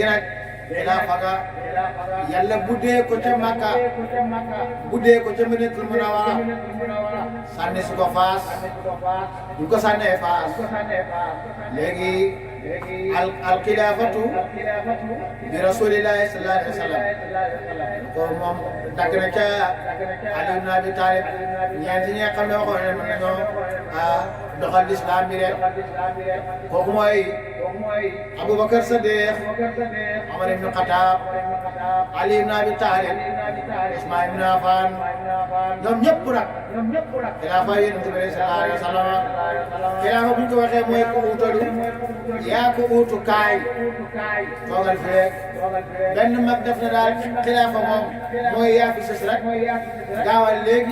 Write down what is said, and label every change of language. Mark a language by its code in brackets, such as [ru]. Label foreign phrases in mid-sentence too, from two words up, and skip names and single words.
[wo] nag xilaafa ga yàlla buddee ko ca Makka buddee ko ca Madinatul Munawwara sànni su ko Faas bu ko sànnee Faas léegi al xilaafatu bi [ar] رسول الله صلى الله عليه وسلم [wo] ko moom dagg na ca Ali ibn Abi Talib ñeenti ñi nga xam ne waxoon ne mën nañoo doxal lislaam bi rek kooku mooy Aboubacar Sadiq Omar ibn Khattab Ali ibn Abi Talib Usman ibn Affan ñoom ñëpp nag xilaafa yonent bi [ar] صلى الله عليه وسلم [wo] xilaafa bu ñu ko waxee mooy ku uutalu yaa ko uutu kaay toogal fi rek benn mag def na daal xilaafa moom mooy yaa fi sës rek gaawal léegi